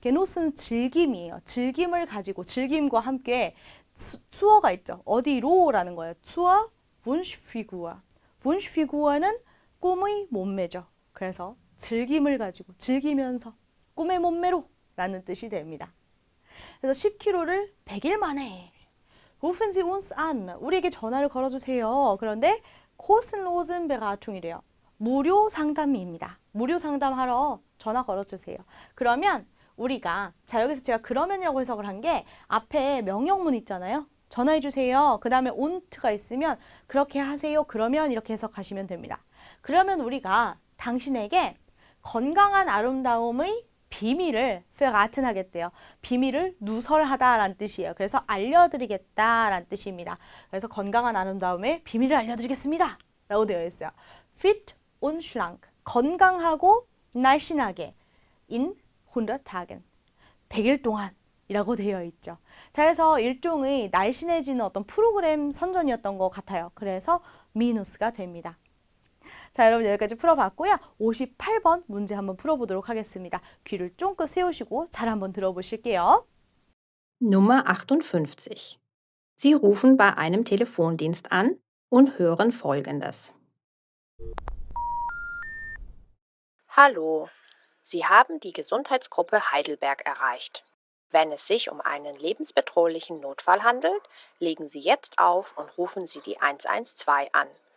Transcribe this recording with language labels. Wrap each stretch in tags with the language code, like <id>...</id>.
<ko>Genuss는 즐김이에요. 즐김을 가지고 즐김과 함께 투어가 있죠. 어디로라는 거예요. 투어 Wunschfigur. Wunschfigur는 꿈의 몸매죠. 그래서 즐김을 가지고 즐기면서 꿈의 몸매로 라는 뜻이 됩니다. 그래서 10kg를 100일 만에</ko> <de>Rufen Sie uns an.</de> <ko>우리에게 전화를 걸어주세요. 그런데</ko> <de>kostenlosen Beratung</de> <ko>이래요. 무료 상담입니다. 무료 상담하러 전화 걸어주세요. 그러면 우리가 자 여기서 제가 그러면이라고 해석을 한 게 앞에 명령문 있잖아요. 전화해 주세요. 그 다음에 unt가 있으면 그렇게 하세요. 그러면 이렇게 해석하시면 됩니다. 그러면 우리가 당신에게 건강한 아름다움의 비밀을 verraten 하겠대요. 비밀을 누설하다라는 뜻이에요. 그래서 알려드리겠다라는 뜻입니다. 그래서 건강한 아름다움의 비밀을 알려드리겠습니다. 라고 되어 있어요.</ko> <de>fit und schlank.</de> <ko>건강하고 날씬하게</ko> <de>in 100 Tagen.</de> <ko>100일 동안 이라고 되어 있죠. 자, 그래서 일종의 날씬해지는 어떤 프로그램 선전이었던 것 같아요. 그래서 미누스가 됩니다. 자, 여러분 여기까지 풀어봤고요. 58번 문제 한번 풀어보도록 하겠습니다. 귀를 쫑긋 세우시고 잘 한번 들어보실게요.</ko> <de>Nummer 58. Sie rufen bei einem Telefondienst an und hören Folgendes. Hallo, Sie haben die Gesundheitsgruppe Heidelberg erreicht. Wenn es sich um einen lebensbedrohlichen Notfall handelt, legen Sie jetzt auf und rufen Sie die 112 an.</de>